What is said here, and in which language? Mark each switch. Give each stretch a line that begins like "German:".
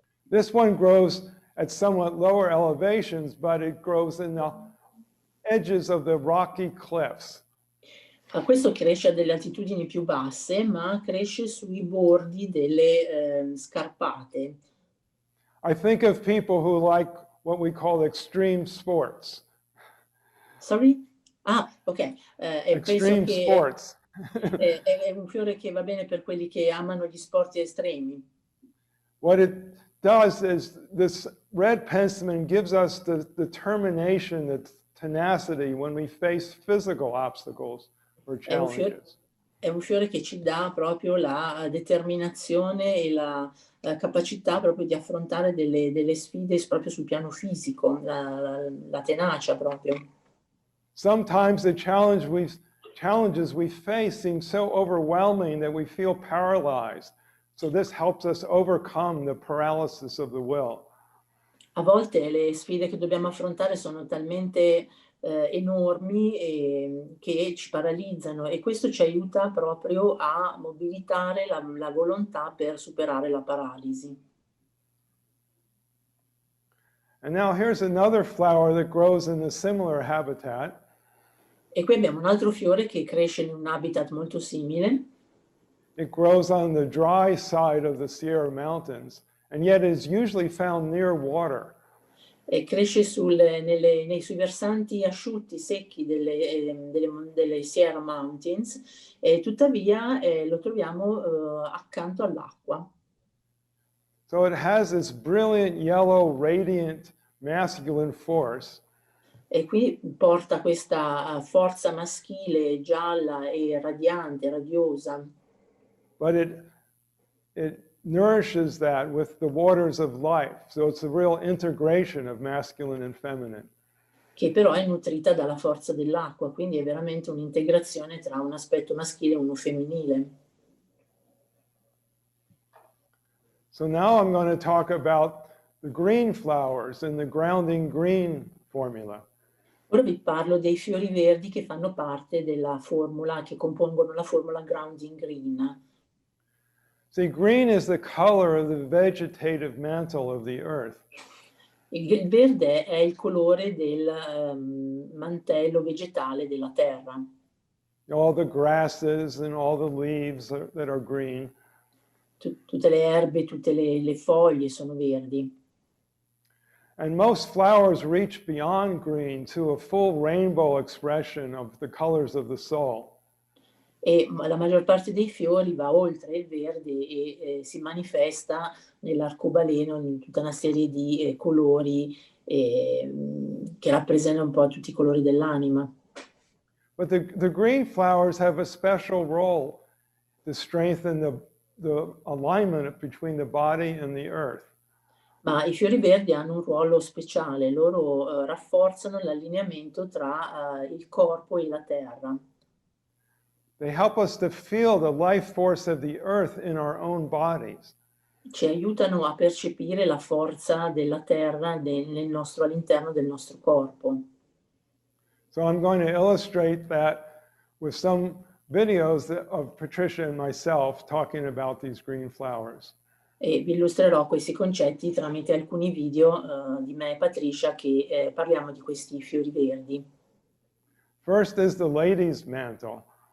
English: This one grows at somewhat lower elevations, but it grows in the edges of the rocky cliffs.
Italian: Questo cresce a delle altitudini più basse, ma cresce sui bordi delle scarpate.
English: I think of people who like what we call extreme sports. Sorry?
Italian: Ok, e penso
English: Extreme
Italian: che
English: sports.
Italian: è un fiore che va bene per quelli che amano gli sport estremi.
English: What it does is this red penstemon gives us the determination, the tenacity when we face physical obstacles or challenges.
Italian: È un fiore che ci dà proprio la determinazione e la capacità proprio di affrontare delle sfide proprio sul piano fisico, la tenacia proprio.
English: Sometimes the challenges we face seem so overwhelming that we feel paralyzed. So this helps us overcome the paralysis of the will.
Italian: A volte le sfide che dobbiamo affrontare sono talmente enormi che ci paralizzano, e questo ci aiuta proprio a mobilitare la volontà per superare la paralisi.
English: And now here's another flower that grows in a similar habitat.
Italian: E qui abbiamo un altro fiore che cresce in un habitat molto simile.
English: It grows on the dry side of the Sierra Mountains, and yet is usually found near water.
Italian: E cresce sui versanti asciutti, secchi delle Sierra Mountains, e tuttavia lo troviamo accanto all'acqua.
English: So it has this brilliant yellow, radiant, masculine force.
Italian: E qui porta questa forza maschile gialla e radiante, radiosa.
English: But it nourishes that with the waters of life. So it's a real integration of masculine and feminine.
Italian: Che però è nutrita dalla forza dell'acqua, quindi è veramente un'integrazione tra un aspetto maschile e uno femminile.
English: So now I'm going to talk about the green flowers in the grounding green formula.
Italian: Ora vi parlo dei fiori verdi che fanno parte della formula, che compongono la formula Grounding Green.
English: See, green is the color of the vegetative mantle of the earth.
Italian: Il verde è il colore del mantello vegetale della terra.
English: All the grasses and all the leaves that are green.
Italian: Tutte le erbe, tutte le foglie sono verdi.
English: And most flowers reach beyond green to a full rainbow expression of the colors of the soul.
Italian: E la maggior parte dei fiori va oltre il verde e si manifesta nell'arcobaleno in tutta una serie di colori che rappresentano un po' tutti i colori dell'anima.
English: But the green flowers have a special role to strengthen the alignment between the body and the earth.
Italian: Ma i fiori verdi hanno un ruolo speciale, loro rafforzano l'allineamento tra il corpo e la terra.
English: They help us to feel the life force of the earth in our own bodies.
Italian: Ci aiutano a percepire la forza della terra all'interno del nostro corpo.
English: So I'm going to illustrate that with some videos of Patricia and myself talking about these green flowers.
Italian: E vi illustrerò questi concetti tramite alcuni video di me e Patricia che parliamo di questi fiori verdi.
English: First is the lady's mantle.